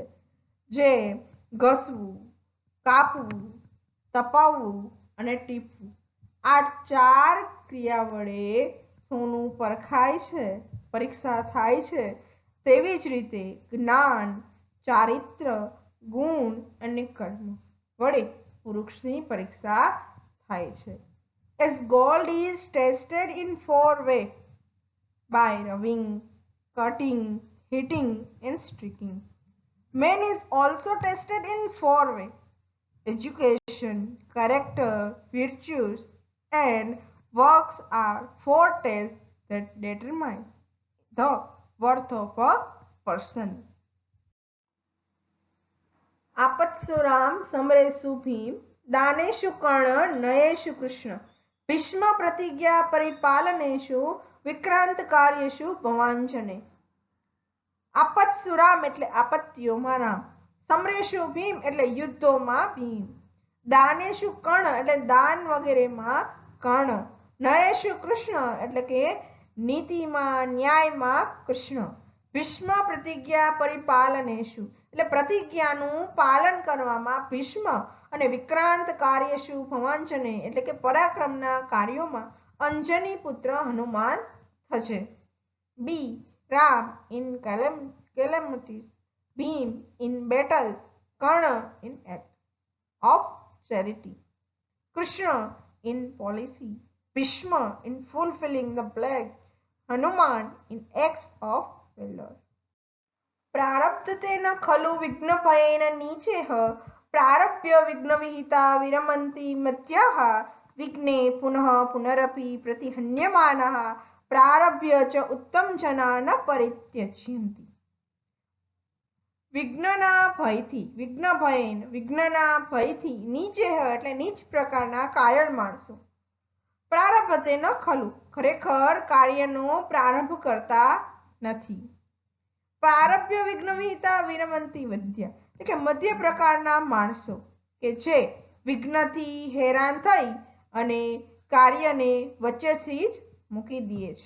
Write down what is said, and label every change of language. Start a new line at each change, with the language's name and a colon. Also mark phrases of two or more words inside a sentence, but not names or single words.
Gujarati: જે ઘસવું, કાપવું, તપાવવું અને ટીપવું આ ચાર ક્રિયા વડે સોનું પરખાય છે, પરીક્ષા થાય છે. તેવી જ રીતે જ્ઞાન, ચારિત્ર, ગુણ અને કર્મ વડે પુરુષની પરીક્ષા થાય છે.
English: As gold is tested in 4 ways by rubbing, cutting, heating and streaking. Man is also tested in 4 ways: education, character, virtues and works are 4 tests that determine the worth of a person.
Sanskrit: आपत्सु राम समरेषु भीम दानेषु कर्ण नयेषु कृष्ण भीष्म प्रतिज्ञा परिपालनेषु विक्रांत कार्येषु भवांजने. आपत्सु राम
Gujarati: એટલે આપત્તિઓમાં રામ,
Sanskrit: समरेषु भीम
Gujarati: એટલે યુદ્ધોમાં ભીમ,
Sanskrit: दानेषु कर्ण
Gujarati: એટલે દાન વગેરેમાં કર્ણ,
Sanskrit: नयेषु कृष्ण
Gujarati: એટલે કે નીતિમાં ન્યાયમાં કૃષ્ણ,
Sanskrit: भीष्म प्रतिज्ञा परिपालनेषु
Gujarati: એટલે પ્રતિજ્ઞાનું પાલન કરવામાં ભીષ્મ અને
Sanskrit: विक्रांत कार्यशु भवांजने
Gujarati: એટલે કે પરાક્રમના કાર્યોમાં અંજની પુત્ર હનુમાન થશે.
English: be રામ in calamities, ભીમ ઇન battles, કર્ણ ઇન act of charity, કૃષ્ણ in policy, ભીષ્મ in fulfilling the pledge, હનુમાન in acts of valor.
Sanskrit: प्रारब्धतेन खलु विघ्नभयेन नीचेह प्रारभ्य विघ्नविहिता विरमन्ति मत्याः विघ्ने पुनः पुनरपि प्रतिहन्यमानाः प्रारभ्य च उत्तम जना न परित्यज्यन्ति.
Gujarati: વિઘ્નના ભયથી, વિઘ્નના ભયથી નીચે એટલે નીચ પ્રકારના કાયર માણસો પ્રારંભ તે ન ખલું ખરેખર કાર્યનો પ્રારંભ કરતા નથી.
Sanskrit: प्रारभ्य विघ्न विहिता विरमंती विद्या
Gujarati: એટલે કે મધ્ય પ્રકારના માણસો કે જે વિઘ્નથી હેરાન થઈ અને કાર્યને વચ્ચેથી જ મૂકી દે છે.